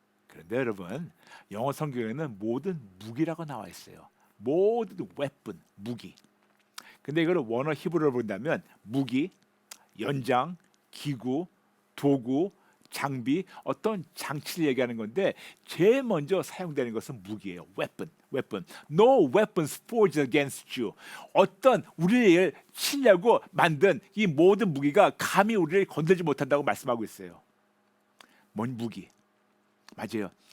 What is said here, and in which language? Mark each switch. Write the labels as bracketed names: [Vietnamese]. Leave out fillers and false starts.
[Korean] 그런데 여러분, 영어 성경에는 모든 무기라고 나와 있어요. 모든 weapon, 무기. 근데 이걸 원어 히브리어로 본다면 무기, 연장, 기구, 도구, 장비, 어떤 장치를 얘기하는 건데 제일 먼저 사용되는 것은 무기예요. [English] weapon. No weapons forged against you. [Korean] 어떤 우리를 치려고 만든 이 모든 무기가 감히 우리를 건들지 못한다고 말씀하고 있어요. 뭔 무기? 맞아요.